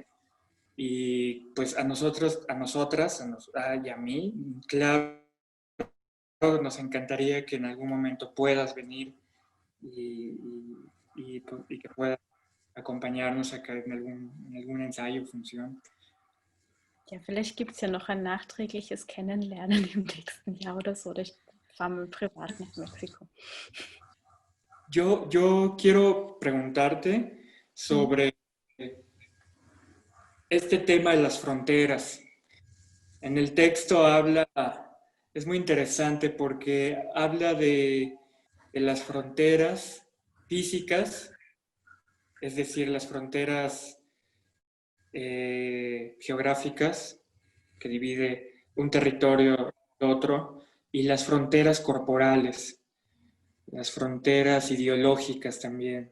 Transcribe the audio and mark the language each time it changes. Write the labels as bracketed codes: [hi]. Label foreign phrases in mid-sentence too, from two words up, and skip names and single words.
[es] Y pues a nosotros, a nosotras, y a mí, claro, nos encantaría que en algún momento puedas venir y que puedas acompañarnos acá en algún ensayo o función. [de] Ja, vielleicht gibt es ja noch ein nachträgliches Kennenlernen im nächsten Jahr oder so. Oder ich fahre mal privat nach Mexiko. [es] Yo quiero preguntarte sobre este tema de las fronteras. En el texto es muy interesante porque habla de las fronteras físicas, es decir, las fronteras geográficas que divide un territorio de otro, y las fronteras corporales, las fronteras ideológicas también.